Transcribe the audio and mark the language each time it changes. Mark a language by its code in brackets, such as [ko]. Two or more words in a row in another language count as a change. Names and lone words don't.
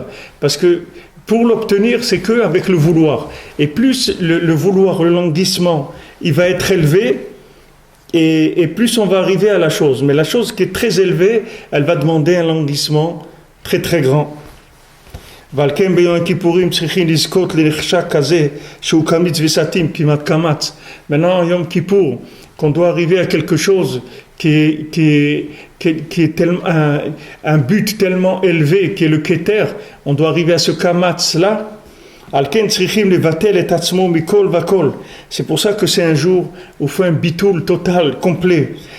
[fr] Parce que pour l'obtenir, c'est qu'avec le vouloir. Et plus le vouloir, le languissement, il va être élevé, et plus on va arriver à la chose. Mais la chose qui est très élevée, elle va demander un languissement très très grand. [he] ועל כן ביום הכיפורים צריכים לזכות לנחשק כזה שהוא קמיץ וסתים כמעט קמץ. [fr] Maintenant, Yom Kippour, qu'on doit arriver à quelque chose qui est tellement, un but tellement élevé, qui est le Keter, on doit arriver à ce kamatz-là. C'est pour ça que c'est un jour où il faut un bitoul total, complet.